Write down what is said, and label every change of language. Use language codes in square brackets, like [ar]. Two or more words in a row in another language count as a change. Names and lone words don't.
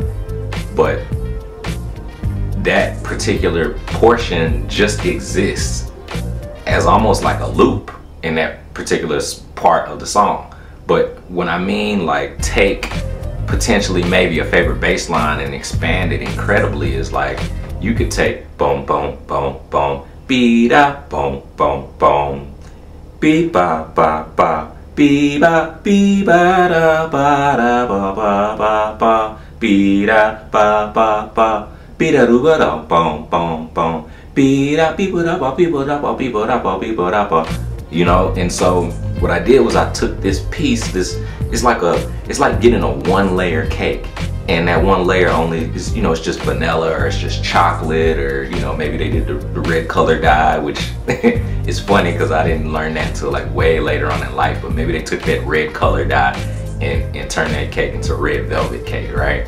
[en] But that particular portion just exists as almost like a loop in that particular part of the song. But when I mean like take potentially maybe a favorite bass line and expand it incredibly, is like you could take boom, boom, boom, boom, be-da, boom, boom, boom, be-ba, ba, ba, be-ba, be-ba-da, ba-da, ba, ba, ba, ba, be-da, ba, ba, ba, be-da, do-ba-da, boom, boom, boom, be-da, be-ba-da, ba, be-ba-da, ba, be-ba-da, ba, be-ba-da, ba. You know, and so what I did was I took this piece, it's like getting a 1-layer cake, and that 1 layer only is, you know, it's just vanilla or it's just chocolate, or, you know, maybe they did the red color dye, which is funny because I didn't learn that until like way later on in life, but maybe they took that red color dye and turned that cake into red velvet cake, right?